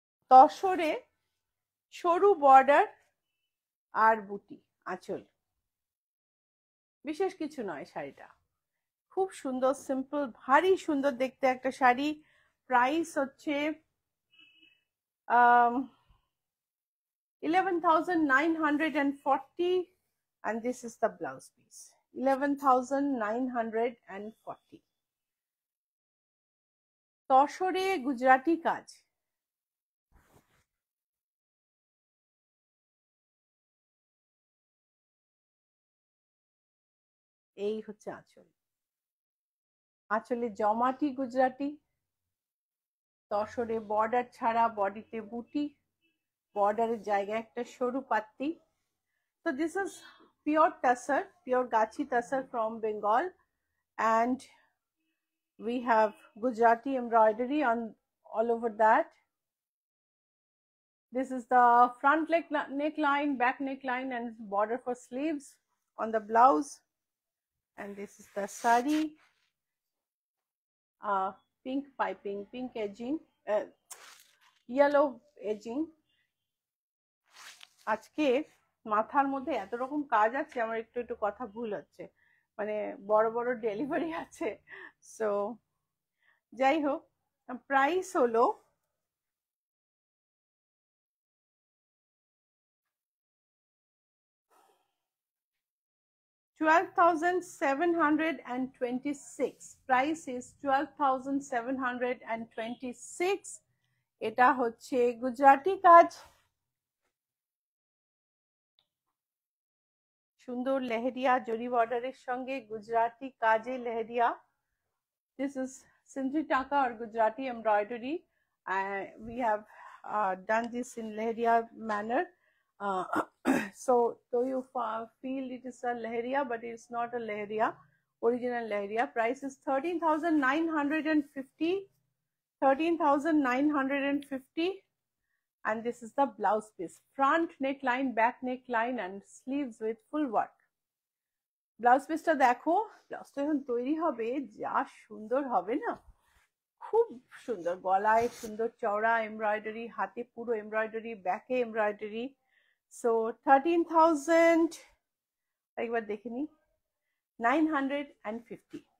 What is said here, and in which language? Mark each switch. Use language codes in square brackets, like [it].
[bn] তসরে সরু বর্ডার আর বুটি, আঁচল, বিশেষ কিছু নয়। শাড়িটা খুব সুন্দর, সিম্পল, ভারী সুন্দর দেখতে একটা শাড়ি। প্রাইস হচ্ছে 11,940, [en] and this is the blouse piece, [bn] 11,940। তসরে Gujarati কাজ, এই হচ্ছে আঁচল। আঁচলে জমাটি গুজরাটি, তসরে বর্ডার ছাড়া, বডিতে বুটি, বর্ডারের জায়গায় একটা সরু পাত্তি। [en] So this is pure tassar, pure Gachi tassar from Bengal, and we have Gujarati embroidery on all over that. This is the front neckline, back neckline, and border for sleeves on the blouse. And this is the sari, pink piping, pink edging, yellow edging. [bn] আজকে মাথার মধ্যে এত রকম কাজ আছে, আমার একটু একটু কথা ভুল হচ্ছে, মানে বড় বড় ডেলিভারি আছে। সো যাই হোক, প্রাইস হলো 12,726. [en] Price is 12,726. [bn] এটা হচ্ছে গুজরাটি কাজ, সুন্দর লেহেরিয়া জরি বর্ডারের সঙ্গে গুজরাটি কাজে leheriya. [en] This is Sindri Taka or Gujarati embroidery. We have done this in leheria manner. So though you feel it is a leheria, but it is not a leheria, original leheria. Price is 13,950, 13,950. And this is the blouse piece, front neckline, back neckline, and sleeves with full work. [bn] Blouse পিসটা দেখো, ব্লাউজটা এখন তৈরি হবে, যা সুন্দর হবে না, খুব সুন্দর, গলায় সুন্দর চওড়া এমব্রয়ডারি, হাতে পুরো এমব্রয়ডারি, ব্যাকে এমব্রয়ডারি। সো 13,000, একবার দেখে নি, 950।